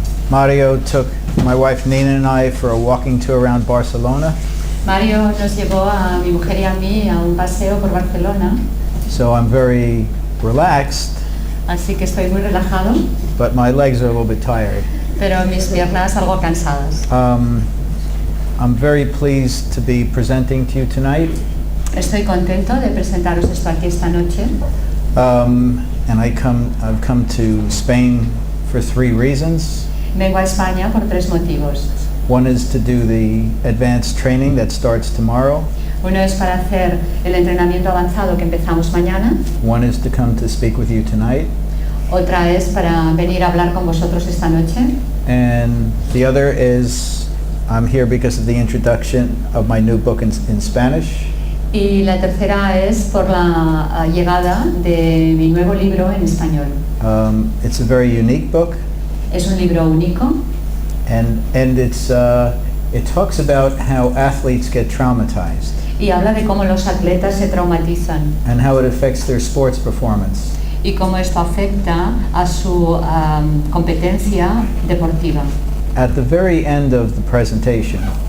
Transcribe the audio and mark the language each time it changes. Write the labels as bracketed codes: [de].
[en] Mario took my wife Nina and I for a walking tour around Barcelona. [es] Mario nos llevó a mi mujer y a mí a un paseo por Barcelona, [en] So I'm very relaxed, [es] así que estoy muy relajado, [en] but my legs are a little bit tired. [es] pero mis piernas algo cansadas. [en] I'm very pleased to be presenting to you tonight. [es] Estoy contento de presentaros esto aquí esta noche. [en] And I've come to Spain for 3 reasons. [es] Vengo a España por 3 motivos. [en] One is to do the advanced training that starts tomorrow. [es] Uno es para hacer el entrenamiento avanzado que empezamos mañana. [en] One is to come to speak with you tonight. [es] Otra es para venir a hablar con vosotros esta noche. [en] And the other is I'm here because of the introduction of my new book in Spanish. [es] Y la tercera es por la llegada de mi nuevo libro en español. [en] It's a very unique book, [es] Es un libro único [en] and it talks about how athletes get traumatized [es] y habla de cómo los atletas se traumatizan [en] and how it affects their sports performance. [es] y cómo esto afecta a su competencia deportiva. [en] At the very end of the presentation,